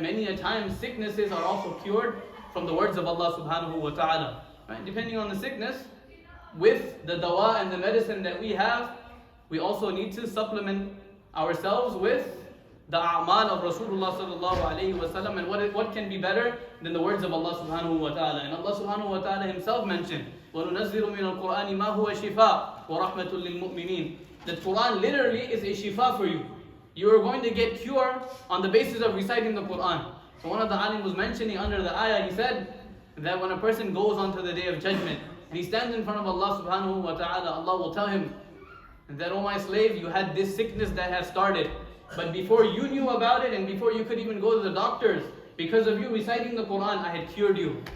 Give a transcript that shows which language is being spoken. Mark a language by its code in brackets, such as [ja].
[en] Many a time sicknesses are also cured from the words of Allah subhanahu wa ta'ala. Right? Depending on the sickness, with the dawa and the medicine that we have, we also need to supplement ourselves with the a'mal of Rasulullah sallallahu alayhi wa sallam. And what can be better than the words of Allah subhanahu wa ta'ala? And Allah subhanahu wa ta'ala himself mentioned, [ar] وَنُنَزِّلُ مِنَ الْقُرْآنِ مَا هُوَ شِفَاءٌ وَرَحْمَةٌ لِلْمُؤْمِنِينَ. [en] The Quran literally is a shifa for you. You are going to get cure on the basis of reciting the Quran. So one of the alim was mentioning under the ayah, he said that when a person goes onto the day of judgment and he stands in front of Allah subhanahu wa ta'ala, Allah will tell him that, oh my slave, you had this sickness that has started, but before you knew about it and before you could even go to the doctors, because of you reciting the Quran, I had cured you.